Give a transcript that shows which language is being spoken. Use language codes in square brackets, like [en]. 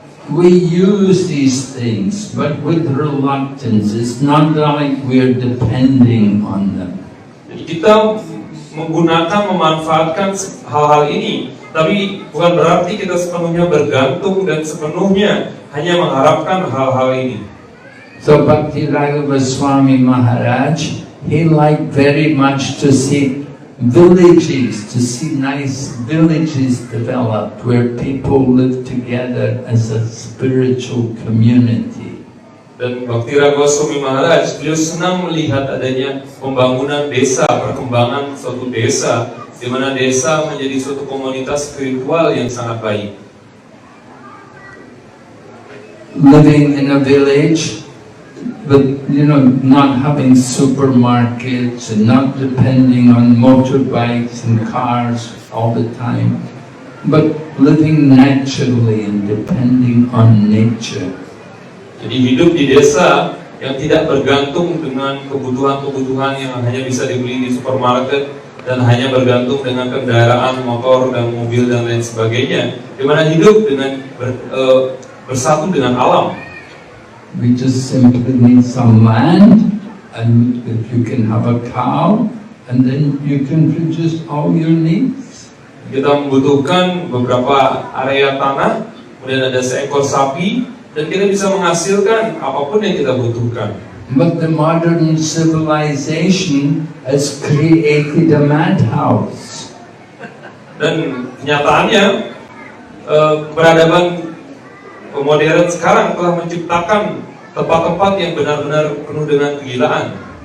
[en] We use these things, but with reluctance. It's not like we're depending on them. [id] Jadi kita memanfaatkan hal-hal ini, tapi bukan berarti kita sepenuhnya bergantung dan sepenuhnya hanya mengharapkan hal-hal ini. [en] So Bhakti Raghava Swami Maharaj, he liked very much to see villages, to see nice villages developed where people live together as a spiritual community. [id] Dan Bhakti Raghava Swami Maharaj, beliau senang melihat adanya pembangunan desa, perkembangan suatu desa, di mana desa menjadi suatu komunitas spiritual yang sangat baik. [en] Living in a village, but not having supermarkets and not depending on motorbikes and cars all the time, but living naturally and depending on nature. [id] Jadi hidup di desa yang tidak bergantung dengan kebutuhan-kebutuhan yang hanya bisa dibeli di supermarket dan hanya bergantung dengan kendaraan motor dan mobil dan lain sebagainya, di mana hidup dengan bersatu dengan alam. [en] We just simply need some land, and if you can have a cow, and then you can produce all your needs. [id] Kita membutuhkan beberapa area tanah, kemudian ada seekor sapi, dan kita bisa menghasilkan apapun yang kita butuhkan. [en] But the modern civilization has created a madhouse. [id] Dan kenyataannya, peradaban modern sekarang telah menciptakan tempat-tempat yang benar-benar penuh dengan kegilaan.